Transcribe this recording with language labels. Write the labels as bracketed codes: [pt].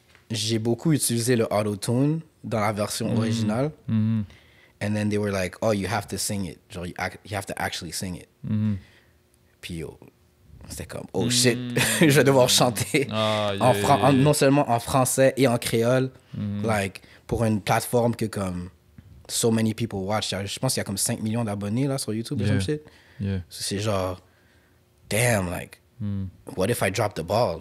[fr] J'ai beaucoup utilisé le auto-tune dans la version originale. [en] And then they were like, oh, you have to sing it. Genre, you have to actually sing it. [fr] Puis yo, c'était comme, [en] oh shit, [fr] je vais devoir chanter non seulement en français et en créole, like, pour une plateforme que comme [en] so many people watch. [fr] Je pense qu'il y a comme 5 millions d'abonnés là sur YouTube, [en] some shit. [fr] So, c'est genre, [en] damn, like, what if I drop the ball?